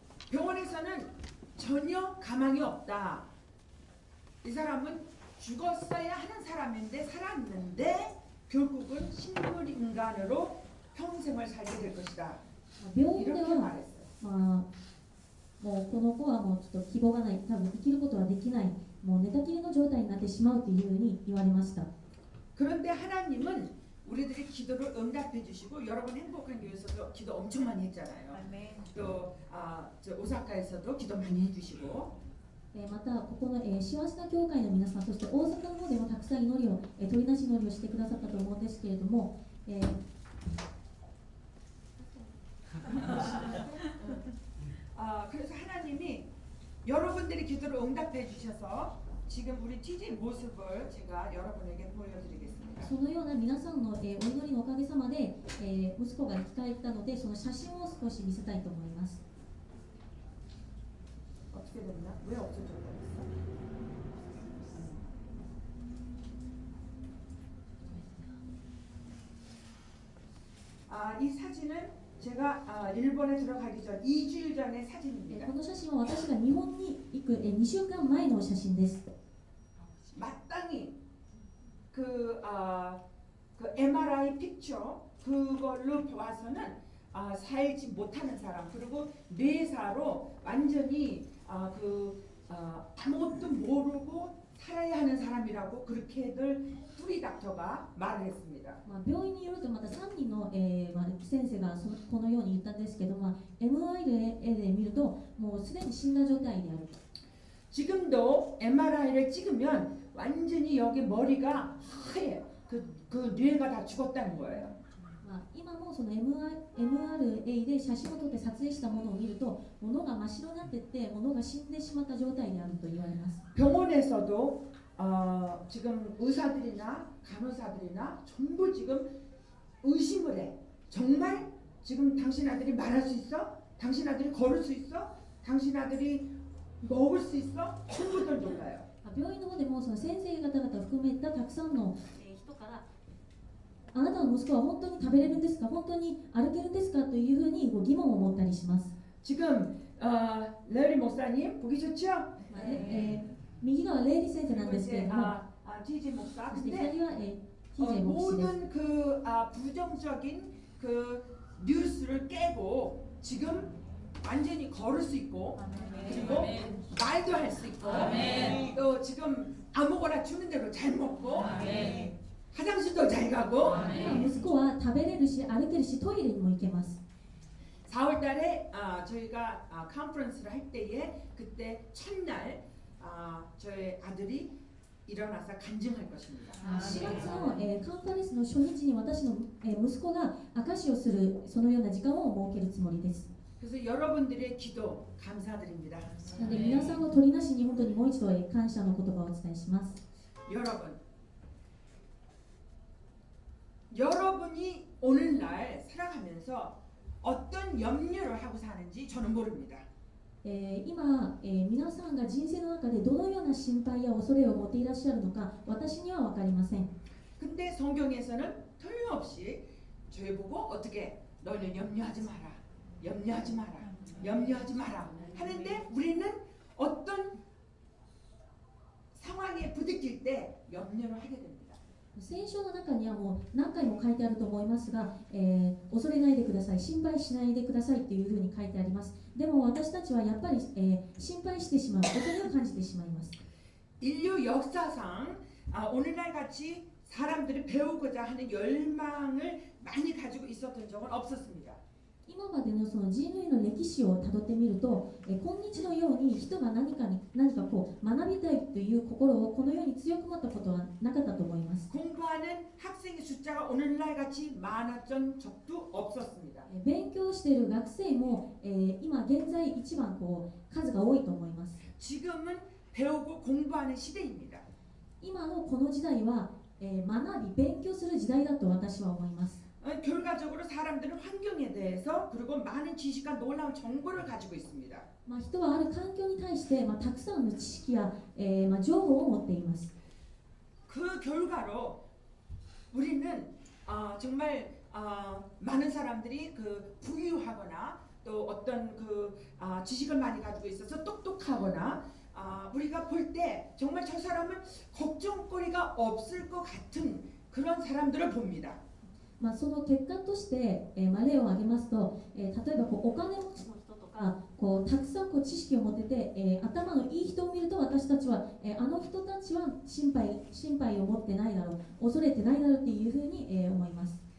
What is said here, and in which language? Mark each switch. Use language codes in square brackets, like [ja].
[ko] 교회에서는 전혀 가망이 없다. 이 사람은 죽었어야 하는 사람인데 살았는데 결국은 식물 인간으로 평생을 살게 될 것이다. [ja] 病院で [ko] 이렇게 [ja] は [ko] 말했어요. [ja] まあ、もうこの子はもうちょっと希望がない、多分生きることはできない、もう寝たきりの状態になってしまうというふうに言われました。 [ko] 그런데 하나님은 우리들의 기도를 응답해 주시고 여러분 행복한 교회에서도 기도 엄청 많이 했잖아요. 또 저 오사카에서도 기도 많이 해주시고 [ja] またここの、幸せな教会の皆さん、そして大阪の方でもたくさん祈りを、取りなし祈りをしてくださったと思うんですけれども、 [ko] 그래서 하나님이 여러분들의 기도를 응답해 주셔서 지금 우리 TJ 모습을 제가 여러분에게 보여드리겠습니다. [ja] そのような皆さんの、お祈りのおかげさまで、息子が生き返ったので、その写真を少し見せたいと思います。 [ko] 어떻게 됐나? 왜 없어졌나? 이 사진은 제가 일본에 들어가기 전 2주일 전의 사진입니다. [ja] この写真は私が日本に行く、2週間前の写真です。 [ko] 마땅히 그 MRI 픽처 그걸로 봐서는 살지 못하는 사람 그리고 뇌사로 완전히 아무것도 모르고 살아야 하는 사람이라고 그렇게들 뿌리 닥터가 말을 했습니다. [ja] 病院によるとまた3人の、先生がこのように言ったんですけど、MRI で見るともうすでに死んだ状態である。 [ko] 지금도 MRI를 찍으면 완전히 여기 머리가 하얘요. 그 뇌가 다 죽었다는 거예요. [ja] 今もその MRA で写真を撮って撮影したものを見ると物が真っ白になっていって物が死んでしまった状態であると言われます。 [ko] 병원에서도 지금 의사들이나 간호사들이나 전부 지금 의심을 해. 정말 지금 당신 아들이 말할 수 있어? 당신 아들이 걸을 수 있어? 당신 아들이 먹을 수 있어? 전부들 놀라요. [ja] 病院の方でもその先生方々を含めたたくさんの人からあなたの息子は本当に食べれるんですか、本当に歩けるんですかというふうに疑問を持ったりします。 [ko] 지금 레리 목사님 보기 좋죠? [ja] 右側レイリー先生なんですけれども、 [ko] TJ 목사. [ja] そして [ko] 근데 [ja] 左は、TJ 牧師です。 [ko] 모든 부정적인 그 뉴스를 깨고 지금 완전히 걸을 수 있고 그리고 말도 할 수 있고 또 지금 아무거나 주는 대로 잘 먹고 화장실도 잘 가고 [ja] 息子は食べれるし歩けるしトイレにも行けます。 [ko] 4월달에 저희가 컨퍼런스를 할 때에 그때 첫날 저희 아들이 일어나서 간증할 것입니다. [ja] 4月の、カンファレンスの初日に私の、息子が証しをするそのような時間を設けるつもりです。 [ko] 그래서 여러분들의 기도 감사드립니다. [ja] なので皆さんの取りなしに本当にもう一度感謝の言葉をお伝えします。 [ko] 여러분이 오늘날 살아가면서 어떤 염려를 하고 사는지 저는 모릅니다. [ja] 今、皆さんが人生の中でどのような心配や恐れを持っていらっしゃるのか私には分かりません。 [ko] 근데 성경에서는 틀림없이 저희보고 어떻게 너희는 염려하지 마라, 염려하지 마라, 염려하지 마라 하는데 우리는 어떤 상황에 부딪힐 때 염려를 하게 됩니다. [ja] 聖書の中にはもう何回も書いてあると思いますが、恐れないでください、心配しないでくださいというふうに書いてあります。でも私たちはやっぱり、心配してしまう、恐れを感じてしまいます。 [ko] 인류 역사상 오늘날 같이 사람들이 배우고자 하는 열망을 많이 가지고 있었던 적은 없었습니다. [ja] 今までのその人類の歴史をたどってみると、今日のように人が何かこう学びたいという心をこのように強く持ったことはなかったと思います。 [ko] 공부하는 학생의 숫자가 오늘날 같이 많았던 적도 없었습니다. [ja] 勉強している学生も、今現在一番こう数が多いと思います。 [ko] 지금은 배우고 공부하는 시대입니다. [ja] 今のこの時代は、学び勉強する時代だと私は思います。 [ko] 결과적으로 사람들은 환경에 대해서 그리고 많은 지식과 놀라운 정보를 가지고 있습니다. [ja] 人はある環境に対して、たくさんの知識や、情報を持っています。 [ko] 그 결과로 우리는 정말 많은 사람들이 그 부유하거나 또 어떤 지식을 많이 가지고 있어서 똑똑하거나 우리가 볼 때 정말 저 사람은 걱정거리가 없을 것 같은 그런 사람들을 봅니다. [ja] その結果として、例を挙げますと、例えばお金持ちの人とかたくさん知識を持ってて、頭のいい人を見ると私たちは、あの人たちは心配を持ってないだろう、恐れてないだろうっていうふうに、思います。